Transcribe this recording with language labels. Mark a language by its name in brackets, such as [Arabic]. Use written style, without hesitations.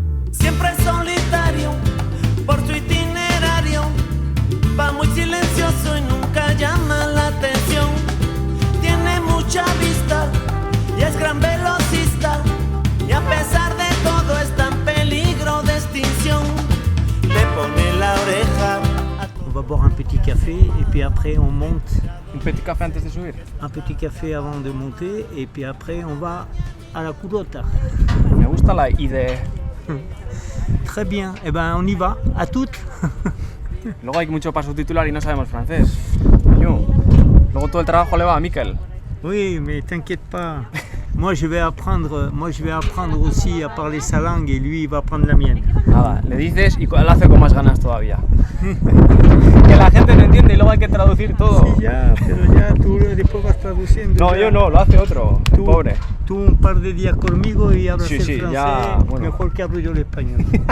[Spanish] Siempre solitario por su itinerario. Va muy silencioso y nunca llama la atención. Tiene mucha vista y es gran velocista. Y a pesar de todo está en peligro de extinción. Le pone la oreja a [French] On va boire un petit café et puis après on monte. Un petit café [Spanish] antes de subir. [French] Un petit café avant de monter et puis après on va à la Curota. [Spanish] Me gusta la idea. [French] Très bien. Eh ben on y va. À toutes. [Spanish] Luego hay mucho para subtitular y no sabemos francés. Yo. Luego todo el trabajo le va a Miquel. [French] Oui, mais t'inquiète pas. Moi je vais apprendre aussi à parler sa langue et lui il va apprendre la mienne. [Spanish] Nada, le dices y él hace con más ganas todavía. Que la gente no entiende y luego hay que traducir todo. Sí, ya, pero ya tú después vas traduciendo. No, ya. yo no, lo hace otro, el Tú, pobre. tú un par de días conmigo y hablas Sí, el sí, francés ya, bueno. mejor que hablo yo el español.